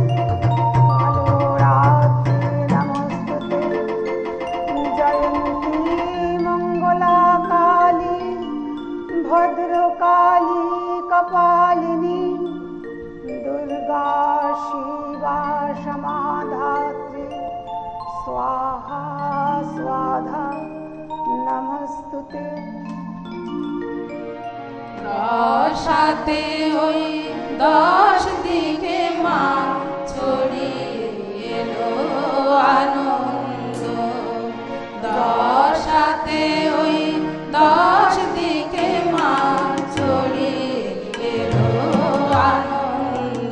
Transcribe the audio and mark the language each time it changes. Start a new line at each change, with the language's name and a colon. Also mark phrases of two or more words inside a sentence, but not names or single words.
Sanskrit: कालोरात्रे नमस्तुते जयन्ती मङ्गलाकाली भद्रकाली कपालिनी दुर्गा शिवा क्षमाधात्री स्वाहा स्वाधा नमस्तुते।
Bangla: দশাতে ওই 10 দিকে মা ছড়িয়ে এলো আনন্দ, দশাতে ওই 10 দিকে মা ছড়িয়ে এলো আনন্দ।